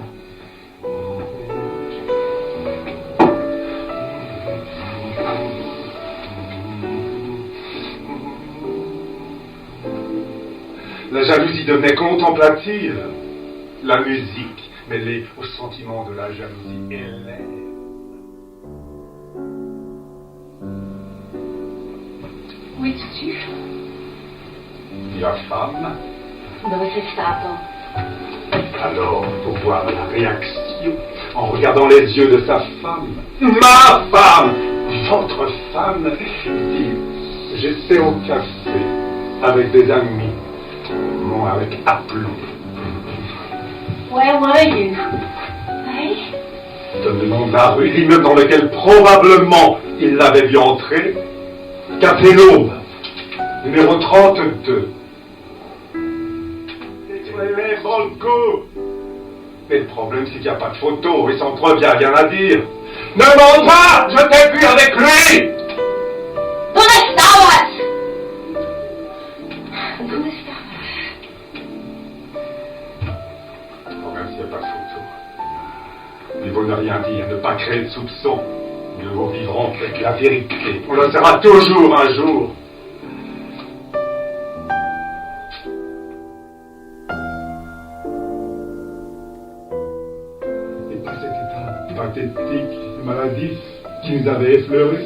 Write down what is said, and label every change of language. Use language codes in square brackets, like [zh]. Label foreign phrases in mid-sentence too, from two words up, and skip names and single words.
[fr] La jalousie devenait contemplative. La musique, mêlée au sentiment de la jalousie, élève. la femme. [it] Dove sei stato? [fr] Alors, pour voir la réaction, en regardant les yeux de sa femme, ma femme, votre femme, dit, j'étais au café avec des amis, non avec aplomb. [en] Where were you? Hey? [fr] Donne le nom de la rue, l'immeuble dans lequel probablement il l'avait vu entrer, Café L'Aube, numéro 32. Les Branco. Mais le problème, c'est qu'il n'y a pas de photo, et sans preuve, il n'y a rien à dire. Ne mens pas, je t'ai vu avec lui. [it] Dove stavas? Dove stavas? [fr] Bon, même s'il n'y a pas de photo. Il vaut ne rien dire, ne pas créer de soupçons. Mieux vaut vivre en paix que la vérité. On le saura toujours un jour. C'est pas cet état pathétique, maladif, qui nous avait effleurés.